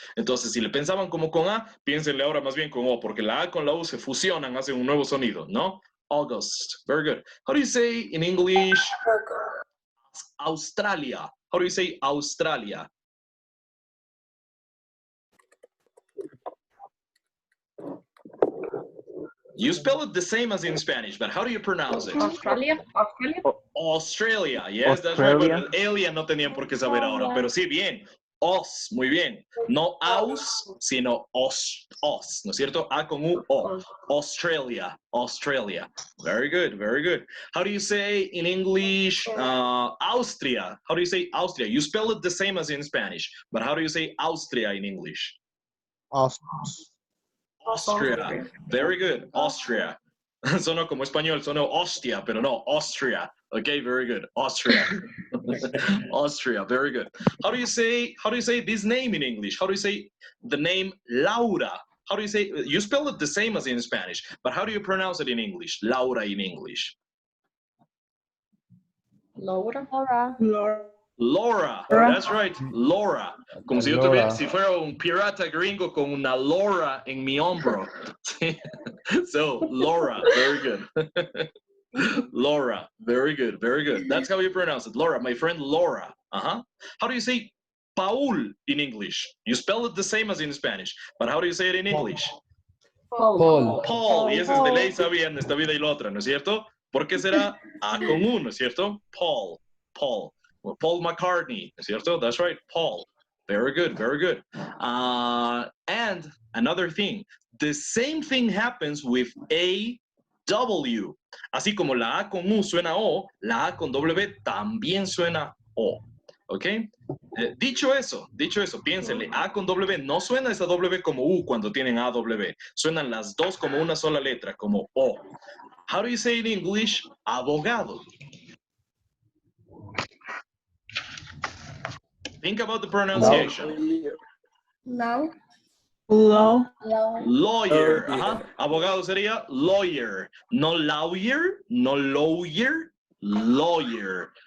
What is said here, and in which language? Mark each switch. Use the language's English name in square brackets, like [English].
[Spanish] Entonces, si le pensaban como con A, piénsenle ahora más bien con O, porque la A con la U se fusionan, hacen un nuevo sonido, ¿no? [English] August. Very good. How do you say in English? Australia. How do you say Australia? You spell it the same as in Spanish, but how do you pronounce it? Australia. Australia. Yes, that's right. [Spanish] Bueno, alien no tenían por qué saber ahora, pero sí, bien. Os, muy bien. No aus, sino os, ¿no es cierto? A con U, O. [English] Australia, Australia. Very good, very good. How do you say in English, Austria? How do you say Austria? You spell it the same as in Spanish, but how do you say Austria in English? Austria. Very good. Austria. [Spanish] Sonó como español, sonó hostia, pero no, Austria. [English] Okay, very good. Austria. Austria, very good. How do you say this name in English? How do you say the name Laura? How do you say, you spell it the same as in Spanish, but how do you pronounce it in English? Laura in English. Laura. Laura, that's right, Laura. [Spanish] Como si yo tuviera, si fuera un pirata gringo con una Laura en mi hombro. [English] So, Laura, very good. Laura, very good, very good. That's how you pronounce it. Laura, my friend Laura. How do you say Paul in English? You spell it the same as in Spanish, but how do you say it in English? Paul. [Spanish] Paul, y ese es de ley sabían esta vida y la otra, ¿no es cierto? ¿Por qué será A con U, ¿no es cierto? Paul, Paul. Well, Paul McCartney, ¿no es cierto? [English] That's right, Paul. Very good, very good. And another thing, the same thing happens with A-W. [Spanish] Así como la A con U suena O, la A con W también suena O. ¿Ok? Dicho eso, piénsenle, A con W, no suena esa W como U cuando tienen AW. Suenan las dos como una sola letra, como O. [English] How do you say in English, abogado? Think about the pronunciation. Law. [Spanish] Lawyer. Abogado sería lawyer. [English] No lawyer, no lawyer, lawyer.